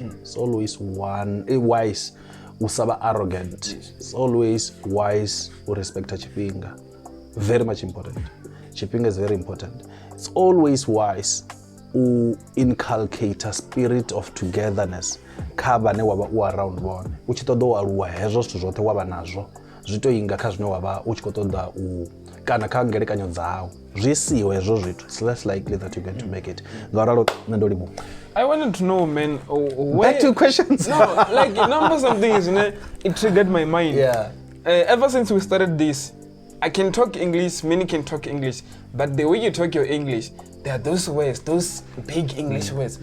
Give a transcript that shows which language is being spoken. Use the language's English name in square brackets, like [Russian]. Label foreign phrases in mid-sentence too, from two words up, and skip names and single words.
[English] It's always wise usaba arrogant. It's always wise to respect Chipinga. Very much important. Chipinga is very important. It's always wise inculcate a spirit of togetherness [Venda] kha vhane wavha u around vhone u tshi ṱoḓa u aluwa hezwo zwithu zwoṱhe wavha nazwo zwi to inga kha zwine wavha u tshi khou ṱoḓa u kana kha ngelekanyo dzau zwi siho hezwo zwithu [English] it's less likely that you're going to make it [Venda] ngauralo nṋe ndo livhuwa. [English] I wanted to know, man, Back to questions. No, like, number something is, it triggered my mind. Yeah. Ever since we started this, I can talk English, many can talk English, but the way you talk your English, there are those words, those big English words.